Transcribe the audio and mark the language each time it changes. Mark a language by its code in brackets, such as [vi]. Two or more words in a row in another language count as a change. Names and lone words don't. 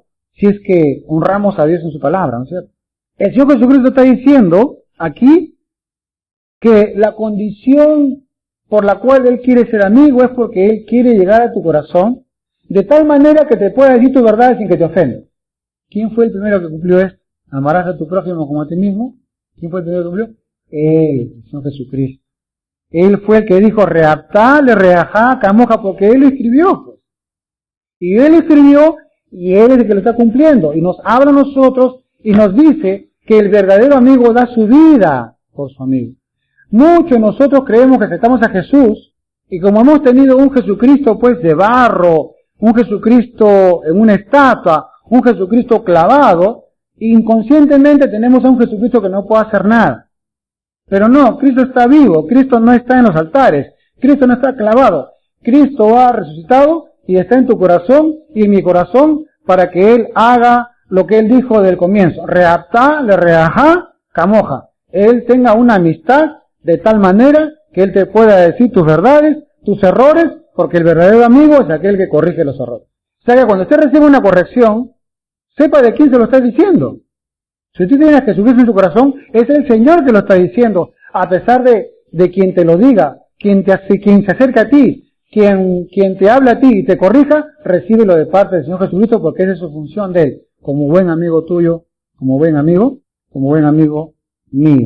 [es] Si es que honramos a Dios en su palabra, ¿no es cierto? El Señor Jesucristo está diciendo aquí que la condición por la cual Él quiere ser amigo es porque Él quiere llegar a tu corazón de tal manera que te pueda decir tu verdad sin que te ofenda. ¿Quién fue el primero que cumplió esto? ¿Amarás a tu prójimo como a ti mismo? ¿Quién fue el primero que cumplió? Él, el Señor Jesucristo. Él fue el que dijo, reaptá, le reajá, camoja, porque Él lo escribió. Pues. Y Él escribió y Él es el que lo está cumpliendo. Y nos habla a nosotros y nos dice que el verdadero amigo da su vida por su amigo. Muchos de nosotros creemos que aceptamos a Jesús y como hemos tenido un Jesucristo pues de barro, un Jesucristo en una estatua, un Jesucristo clavado, inconscientemente tenemos a un Jesucristo que no puede hacer nada. Pero no, Cristo está vivo, Cristo no está en los altares, Cristo no está clavado, Cristo ha resucitado y está en tu corazón y en mi corazón para que él haga lo que él dijo del comienzo. Reaptá, le reajá, camoja. Él tenga una amistad de tal manera que él te pueda decir tus verdades, tus errores, porque el verdadero amigo es aquel que corrige los errores. O sea que cuando usted recibe una corrección, sepa de quién se lo está diciendo. Si tú tienes que subirse en su corazón, es el Señor que lo está diciendo, a pesar de quien te lo diga, quien se acerca a ti, quien te habla a ti y te corrija, recíbelo de parte del Señor Jesucristo, porque esa es su función de Él, como buen amigo tuyo, como buen amigo mío.